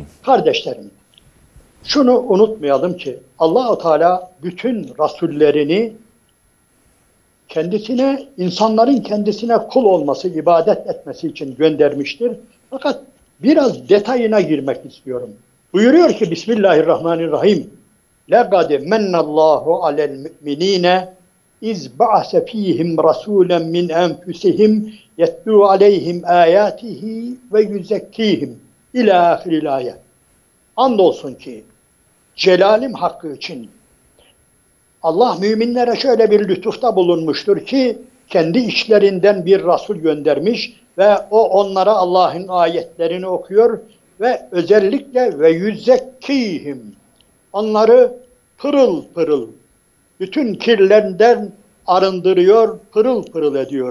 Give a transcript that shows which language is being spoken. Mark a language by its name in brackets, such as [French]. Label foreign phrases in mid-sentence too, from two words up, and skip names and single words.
[Turkish] Kardeşlerim, şunu unutmayalım ki Allah-u Teala bütün rasullerini kendisine, insanların kendisine kul olması, ibadet etmesi için göndermiştir. Fakat biraz detayına girmek istiyorum. Buyuruyor ki [Arabic] Bismillahirrahmanirrahim. لَقَدْ مَنَّ اللّٰهُ عَلَى الْمُؤْمِنِينَ اِذْ بَعَثَ ف۪يهِمْ رَسُولًا مِنْ اَنْفُسِهِمْ يَتْلُوا عَلَيْهِمْ آيَاتِهِ وَيُزَكِّيهِمْ إلى آخر الآية. [Turkish] Andolsun ki celalim hakkı için Allah müminlere şöyle bir lütufta bulunmuştur ki kendi içlerinden bir Resul göndermiş ve o onlara Allah'ın ayetlerini okuyor ve özellikle ve yüzekkihim, onları pırıl pırıl, bütün kirlerinden arındırıyor, pırıl pırıl ediyor.